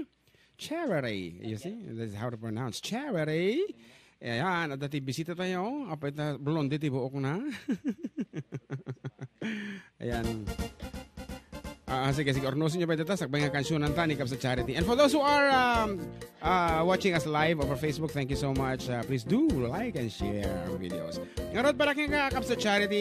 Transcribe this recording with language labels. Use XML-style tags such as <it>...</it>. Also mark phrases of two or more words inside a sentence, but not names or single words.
<en>Charity, you see, this is how to pronounce Charity.</en> <ilo>Ayan,</ilo> <tl>at dati bisita tayo.</tl> <ilo>Apay na blonde, ti buok na. Ayan. Sige, ornosin nyo pa ito. Sakbay nga kansyonan ta ni Kabsat Charity.</ilo> <en>And for those who are watching us live over Facebook, thank you so much. Please do like and share our videos.</en> <ilo>Ngarod para kay Kabsat Charity.</ilo>